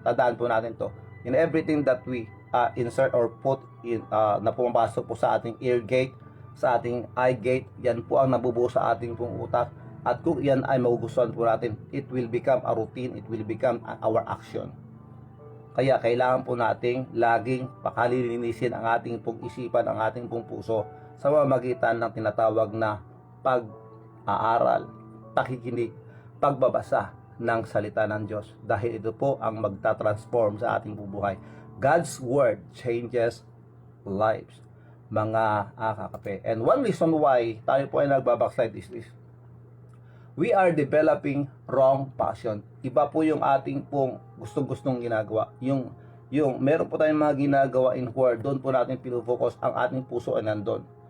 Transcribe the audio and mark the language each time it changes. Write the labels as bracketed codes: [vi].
[tl] Tandaan po natin to, [en] in everything that we insert or put in [tl] na pumapasok po sa ating ear gate, sa ating eye gate, yan po ang nabubuo sa ating pong utak. At kung yan ay magugustuhan po natin, [en] it will become a routine, it will become our action. [tl] Kaya kailangan po nating laging pakalilinisin ang ating pong isipan, ang ating pong puso sa pamamagitan ng tinatawag na pag-aaral, pakikinig, pagbabasa ng salita ng Diyos. Dahil ito po ang magta-transform sa ating buhay. [en] God's Word changes lives. [tl] Mga kakape. [en] And one reason why [tl] tayo po ay nagbabackslide [en] is this. We are developing wrong passion. [tl] Iba po yung ating pong gustong-gustong ginagawa. Yung meron po tayong mga ginagawa in word, doon po natin pinufocus, ang ating puso ay nandun.